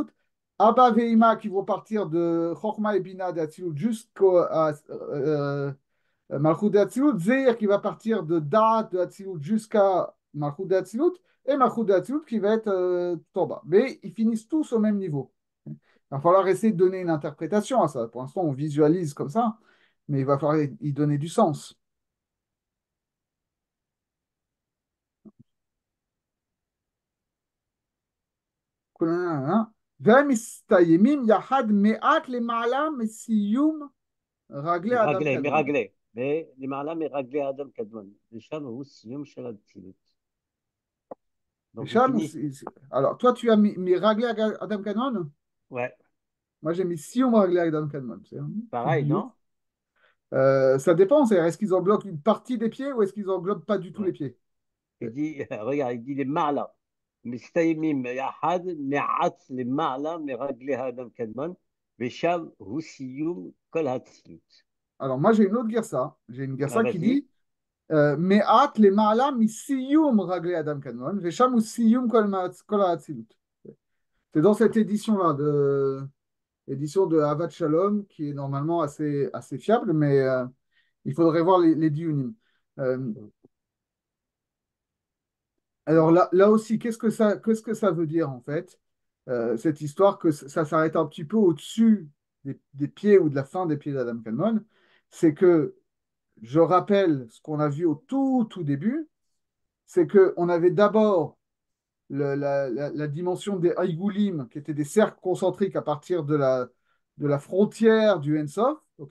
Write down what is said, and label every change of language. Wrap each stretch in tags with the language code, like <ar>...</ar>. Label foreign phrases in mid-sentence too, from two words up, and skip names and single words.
<fr>Abba et Ima, qui vont partir de Chochma et Bina de Hatzilut jusqu'à Malchut de Hatzilut. Zeir, qui va partir de Da'at de Hatzilut jusqu'à Malchut de Hatzilut. Et Malchut de Hatzilut, qui va être tout en bas. Mais ils finissent tous au même niveau. Il va falloir essayer de donner une interprétation à ça. Pour l'instant, on visualise comme ça, mais il va falloir y donner du sens.</fr> <he>והמסתיימים יחד מעט למעלה מסיום רגלי אדם מרגלי, קדמון. מרגלי. ולמעלה מרגלי אדם קדמון. ושם הוא סיום של האצילות.</he> <fr>Donc il Hicham, finit. alors, toi, tu as mis</fr> <he>רגלי אדם קדמון.</he> <fr>Ouais, Moi, j'ai mis</fr> <he>סיום רגלי אדם קדמון.</he> <fr>C'est un truc pareil, bizarre. non? Ça dépend. Est-ce qu'ils englobent une partie des pieds ou est-ce qu'ils englobent pas du tout Ouais. les pieds? Il dit, regarde, il dit les ma'la.</fr> <he>מסתיימים יחד מעט למעלה מרגלי האדם קדמון, ושם הוא סיום כל האצילות.</he> <fr>Alors, moi, j'ai une autre girsa. J'ai une Ah, girsa qui vas-y.</fr> <he>dit מעט למעלה מסיום רגלי אדם קדמון. ושם הוא סיום כל האצילות.</he> <fr>C'est dans cette édition-là édition de Avad Shalom, qui est normalement assez fiable, mais il faudrait voir les diunim. Euh, alors là aussi, qu'est-ce que ça veut dire en fait, cette histoire que ça s'arrête un petit peu au-dessus des pieds ou de la fin des pieds d'Adam Kadmon, c'est que, je rappelle ce qu'on a vu au tout début, c'est qu'on avait d'abord la dimension des Aïgoulim, qui étaient des cercles concentriques à partir de la frontière du Ensof, ok.</fr>